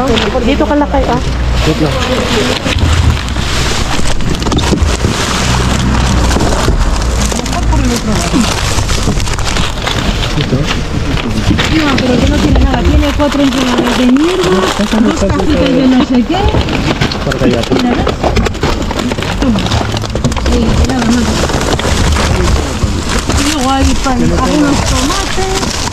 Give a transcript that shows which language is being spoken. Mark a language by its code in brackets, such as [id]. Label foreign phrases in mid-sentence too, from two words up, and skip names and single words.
[tl] Dito ka lakay ah. Wait lang. [es] No, pero que no tiene nada. Tiene 4 empanadas de mierda, 2 cajitas de no sé qué. [tl] Para kaya ito. [es] Mira, ¿ves? Toma. Sí, nada más. Y luego hay algunos tomates.